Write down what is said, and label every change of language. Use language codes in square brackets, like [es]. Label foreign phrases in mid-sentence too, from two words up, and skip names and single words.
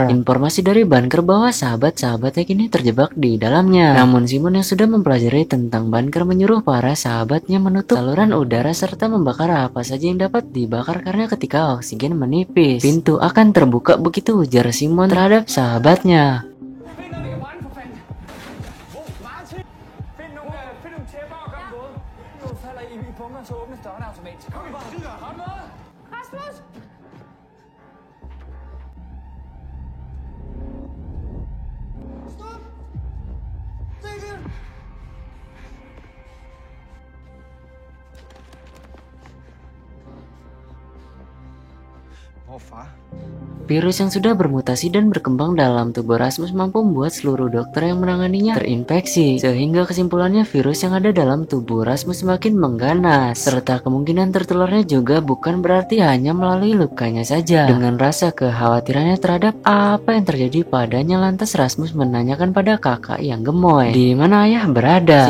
[id] Informasi dari bunker bahwa sahabat-sahabatnya kini terjebak di dalamnya. Namun Simon yang sudah mempelajari tentang bunker menyuruh para sahabatnya menutup saluran udara serta membakar apa saja yang dapat dibakar karena ketika oksigen menipis pintu akan terbuka, begitu ujar Simon terhadap sahabatnya. [da] Rasmus! Stop! David! Oh, far. [id] Virus yang sudah bermutasi dan berkembang dalam tubuh Rasmus mampu membuat seluruh dokter yang menanganinya terinfeksi, sehingga kesimpulannya virus yang ada dalam tubuh Rasmus semakin mengganas, serta kemungkinan tertularnya juga bukan berarti hanya melalui lukanya saja. Dengan rasa kekhawatirannya terhadap apa yang terjadi padanya, lantas Rasmus menanyakan pada kakak yang gemoy di mana ayah berada.